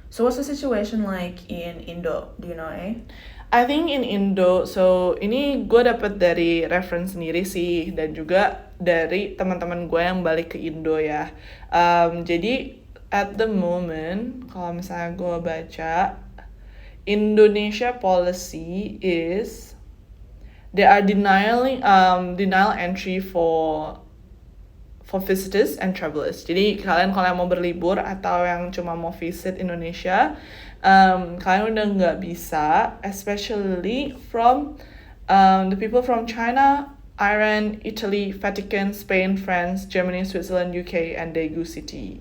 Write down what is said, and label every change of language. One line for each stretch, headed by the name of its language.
English: So what's the situation like in Indo? Do you know, I think in Indo, so
Indonesian: ini gue dapet dari reference sendiri sih, dan juga dari teman-teman gue yang balik ke Indo ya.
English: Jadi at the moment,
Indonesian: kalau misalnya gue baca,
English: Indonesia policy is they are denial entry for visitors and travelers.
Indonesian: Jadi kalian kalau yang mau berlibur atau yang cuma mau visit Indonesia, kalian udah nggak bisa,
English: especially from the people from China, Iran, Italy, Vatican, Spain, France, Germany, Switzerland, UK, and Daegu City.